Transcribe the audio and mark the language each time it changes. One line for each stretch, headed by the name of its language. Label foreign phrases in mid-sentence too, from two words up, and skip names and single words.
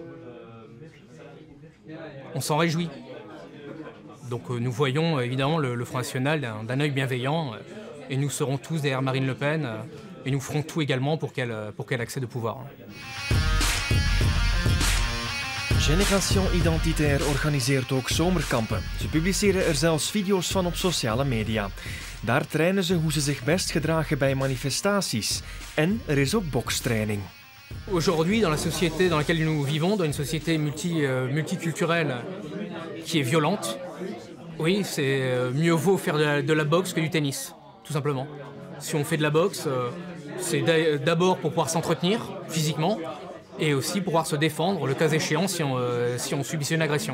French: On s'en réjouit. Donc nous voyons évidemment le Front National d'un œil bienveillant et nous serons tous derrière Marine Le Pen et nous ferons tout également pour qu'elle accède au pouvoir.
Dutch: Génération Identitaire organiseert ook zomerkampen. Ze publiceren er zelfs video's van op sociale media. Daar trainen ze hoe ze zich best gedragen bij manifestaties. En er is ook bokstraining.
French: Aujourd'hui, dans la société dans laquelle nous vivons, dans une société multiculturelle qui est violente, oui, c'est mieux vaut faire de la boxe que du tennis, tout simplement. Si on fait de la boxe, c'est d'abord pour pouvoir s'entretenir physiquement et aussi pour pouvoir se défendre, le cas échéant, si on subissait une agression.